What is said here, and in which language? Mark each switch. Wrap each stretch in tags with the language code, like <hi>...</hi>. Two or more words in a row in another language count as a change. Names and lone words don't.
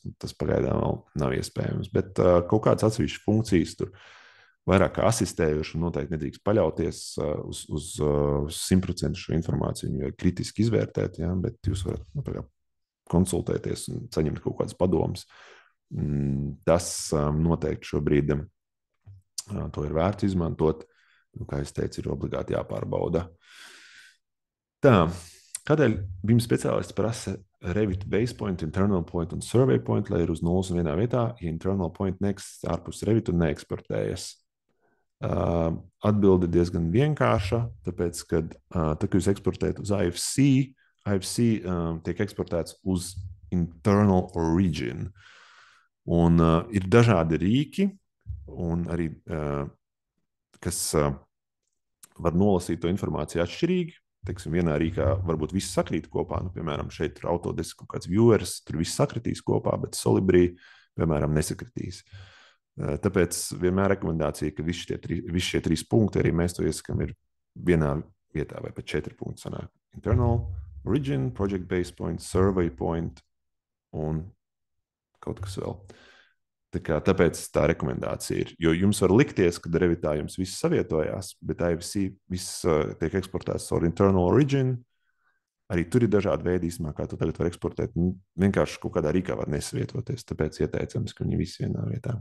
<lv>Tas pagaidām vēl nav iespējams. Bet kaut kādas atsevišķas funkcijas tur vairāk kā asistējuši un noteikti nedrīkst paļauties uz 100% šo informāciju, viņu vajag kritiski izvērtēt, ja, bet jūs varat konsultēties un saņemt kaut kādas padomas. Tas noteikti šobrīd to ir vērts izmantot. Kā es teicu, ir obligāti jāpārbauda. Tā, kādēļ BIM speciālists prasa Revit</lv> <en>base point, internal point</en> <lv>un</lv> <en>survey point,</en> <lv>lai ir uz nulles un vienā vietā, ja</lv> <en>internal point</en> <lv>neeksistē ārpus Revit un neeksportējas? Atbilde diezgan vienkārša, tāpēc, kad tad, kad jūs eksportējat uz IFC tiek eksportēts uz</lv> <en>internal origin.</en> <lv>Un ir dažādi rīki, un arī kas var nolasīt to informāciju atšķirīgi. Teiksim, vienā rīkā varbūt viss sakrīt kopā. Piemēram, šeit ir Autodesk kaut kāds viewers, tur viss sakritīs kopā, bet Solibri, piemēram, nesakritīs. Tāpēc vienmēr rekomendācija, ka visi šie 3 punkti, arī mēs to iesakām, ir vienā vietā vai pat 4 punkti sanāk.</lv> <en>Internal, origin, project base point, survey point</en> <lv>un kaut kas vēl. Tāpēc tā rekomendācija ir. Jo jums var likties, ka Revitā jums viss savietojās, bet IFC viss tiek eksportēts ar</lv> <en>internal origin.</en> <lv>Arī tur ir dažādi veidi, kā tu tagad var eksportēt. Vienkārši kaut kādā rīkā var nesavietoties, tāpēc ieteicams, ka viņi visi vienā vietā.</lv>